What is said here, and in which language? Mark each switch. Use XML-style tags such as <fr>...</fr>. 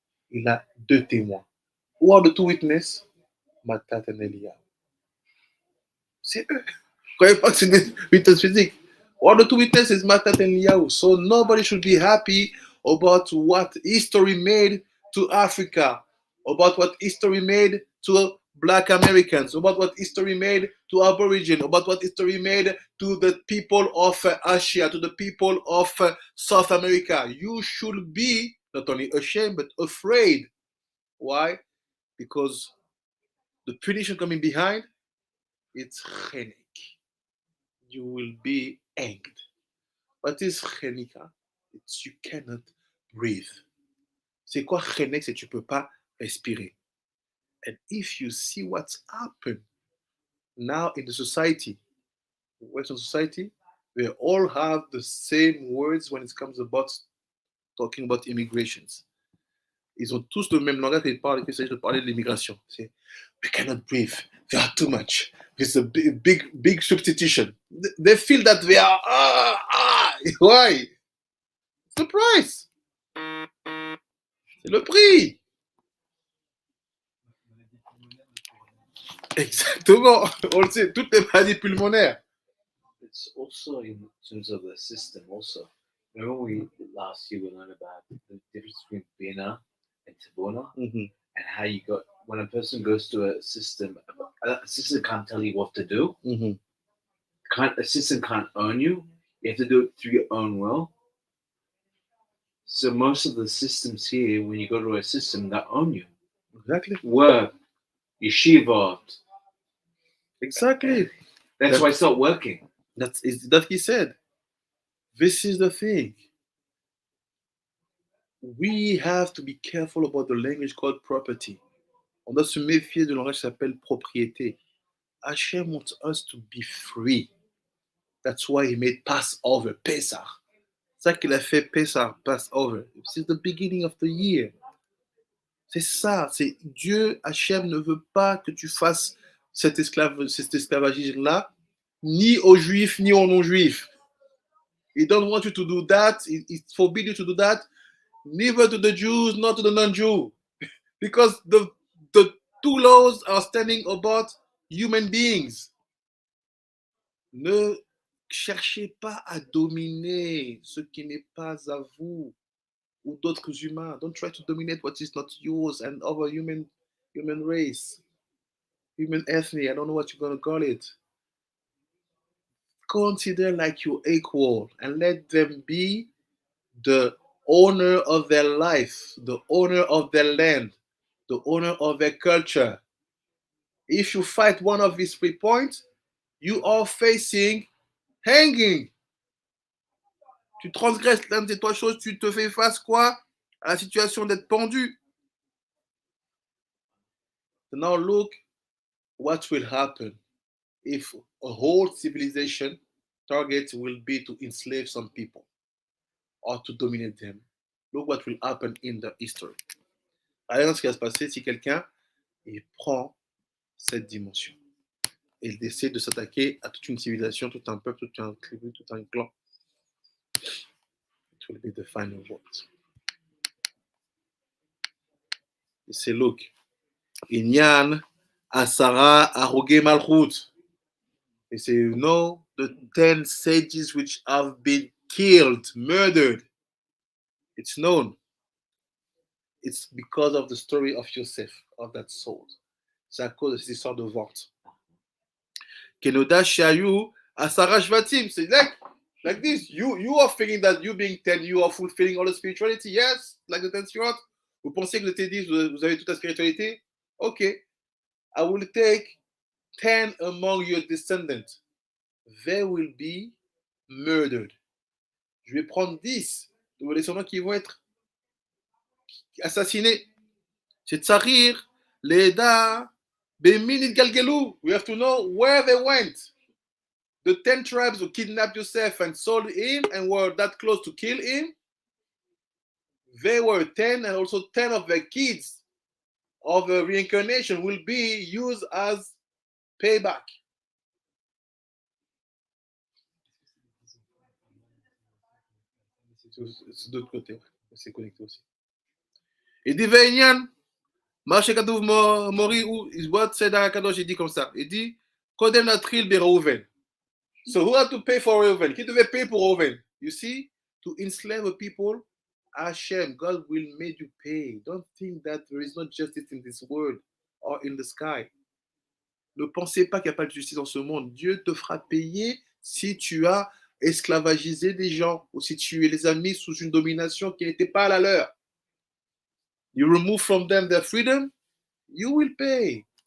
<fr>Il a deux témoins.</fr> <en>Who are the two witnesses? Matat and Eliyahu.</en> <fr>C'est eux. Croyez pas que c'est des witnesses physiques.</fr> <en>All the two witnesses, Matat and Eliyahu. So nobody should be happy about what history made to Africa, about what history made to Black Americans, about what history made to Aboriginal, about what history made to the people of Asia, to the people of South America. You should be not only ashamed but afraid. Why? Because the punition coming behind, it's chenek. You will be hanged. What is chenika? It's you cannot breathe.</en> <fr>C'est quoi chenek? C'est tu peux pas respirer.</fr> <en>And if you see what's happened now in the society, Western society, they all have the same words when it comes about talking about immigrations.</en> <fr>Ils ont tous le même langage quand il s'agit de parler de l'immigration.</fr> <en>C'est we cannot breathe. They are too much. It's a big substitution. They feel that they are why? It's the price.</en> <fr>C'est le prix. Exactement. On le sait, toutes les maladies pulmonaires.</fr> <en>It's also in terms of the system. Also, remember last year we learned about the difference between Bina and Tabona, Mm-hmm. and how you got when a person goes to a system can't tell you what to do. Mm-hmm. A system can't own you. You have to do it through your own will. So most of the systems here, when you go to a system, that own you. Exactly. Work, yeshiva. Exactly. That's why it's not working. That he said. This is the thing. We have to be careful about the language called property.</en> <fr>On doit se méfier du langage qui s'appelle propriété.</fr> <en>Hashem wants us to be free. That's why he made Passover, Pesach.</en> <fr>C'est ça qu'il a fait Pesach, Passover. C'est</fr> <en>the beginning of the year.</en> <fr>C'est ça. C'est Dieu, Hashem ne veut pas que tu fasses cet esclavagisme-là, ni aux Juifs, ni aux non-Juifs.</fr> <en>He don't want you to do that. He forbid you to do that. Neither to the Jews, nor to the non-Jew. Because the two laws are standing about human beings.</en> <fr>Ne cherchez pas à dominer ce qui n'est pas à vous ou d'autres humains.</fr> <en>Don't try to dominate what is not yours and other human race, human ethnic. I don't know what you're going to call it. Consider like your equal and let them be the owner of their life, the owner of their land, the owner of their culture. If you fight one of these 3 points, you are facing hanging.</en> <fr>Tu transgresses l'un de ces 3 choses, tu te fais face quoi? À la situation d'être pendu.</fr> <en>So now look what will happen if a whole civilization target will be to enslave some people or to dominate them. Look what will happen in the history.</en> <fr>Regardez ce qui va se passer si quelqu'un prend cette dimension et il décide de s'attaquer à toute une civilisation, tout un peuple, tout un tribu, tout un clan.</fr> <en>It will be the final word. He say, look,</en> <he>Inyan Asara Aroge Malchut.</he> <en>He say, you know, the 10 sages which have been killed, murdered. It's known. It's because of the story of Joseph, of that soul.</en> <fr>C'est à cause de cette histoire de vente.</fr> <he>Kenoda Shayu Asara Shvatim. C'est</he> <en>like this. You are feeling that you being 10, you are fulfilling all the spirituality. Yes, like the 10 spirits.</en> <fr>Vous pensez que le T10, vous avez toute la spiritualité? Ok.</fr> <en>I will take 10 among your descendants. They will be murdered.</en> <fr>Je vais prendre 10 de vos descendants qui vont être assassinés.</fr> <he>C'est Tsarir, Leda, Bemin Galgelou.</he> <en>We have to know where they went. The 10 tribes who kidnapped Joseph and sold him and were that close to kill him, they were 10, and also 10 of their kids of the reincarnation will be used as payback.</en> <fr>C'est d'autre côté, c'est connecté aussi. Il dit</fr> <he>Veignan, Marche Kadouv Mori,</he> <fr>ou</fr> <en>what said</en> <fr>Akadosh, il dit comme ça. Il dit</fr> <he>Kodem Natril be Reuven.</he> <en>So who had to pay for Reuven?</en> <fr>Qui devait payer pour Reuven?</fr> <en>You see, to enslave a people, Hashem, God will make you pay. Don't think that there is no justice in this world or in the sky.</en> <fr>Ne pensez pas qu'il n'y a pas de justice dans ce monde. Dieu te fera payer si tu as esclavagisé des gens ou si tu les as mis sous une domination qui n'était pas la leur.</fr> <en>You remove from them their freedom, you will pay.</en>